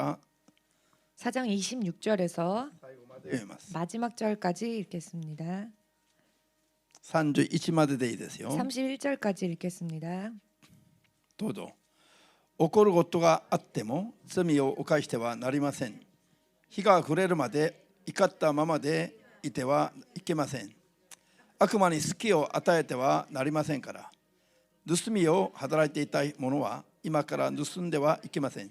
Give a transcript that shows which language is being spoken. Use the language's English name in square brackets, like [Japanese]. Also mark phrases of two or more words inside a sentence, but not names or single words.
[Korean] 4장 26절에서 [Japanese] 読みます。 [Korean] 마지막 절까지 읽겠습니다. [Japanese] 31まででいいですよ。 [Korean] 31절까지 읽겠습니다. [Japanese] どうぞ。起こることがあっても罪を犯してはなりません。日が暮れるまで怒ったままでいてはいけません。悪魔に隙を与えてはなりませんから。盗みを働いていた者は今から盗んではいけません。